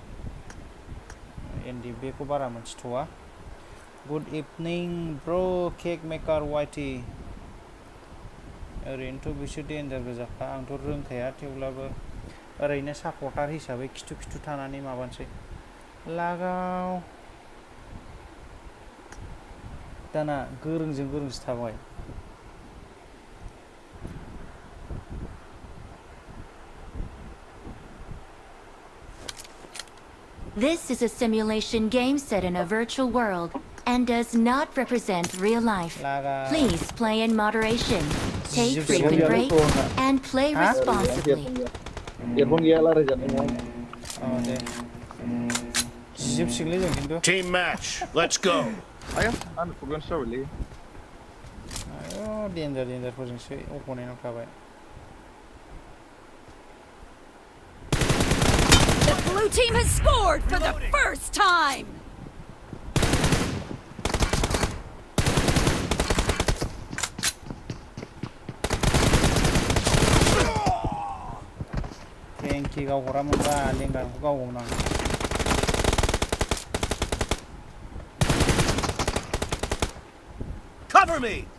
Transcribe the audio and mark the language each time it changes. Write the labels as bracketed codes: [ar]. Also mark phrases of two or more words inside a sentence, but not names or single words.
[brx] NDFB खौ बारा मोनथिथ'वा [en] good evening bro cake maker [brx] वाइटि ओरैनोथ' बिसोर डेन्जार गोजाखा आंथ' रोंखाया थेवब्लाबो ओरैनो सापर्टार हिसाबै खिथु खिथु थानानै माबानोसै लागाव दाना गोरोंजों गोरोंसो थाबाय [en] This is a simulation game set in a virtual world and does not represent real life. Please play in moderation, take frequent breaks, and play responsibly. [brx] एरफन गैया रायज्लायजानाय दे जिजोबसिगोनलै जों खिन्थु [en] Team match, let's go. [brx] आया आंनो प्रब्लेमसो जाबायलै आयौ डेन्जारफोरजोंसो अपोनेन्टआव थाबाय [en] The blue team has scored for the first time! [brx] फ्रेंकि गावहरामोनबा लेंगारखौ गावगौमोन आं [en] Cover me!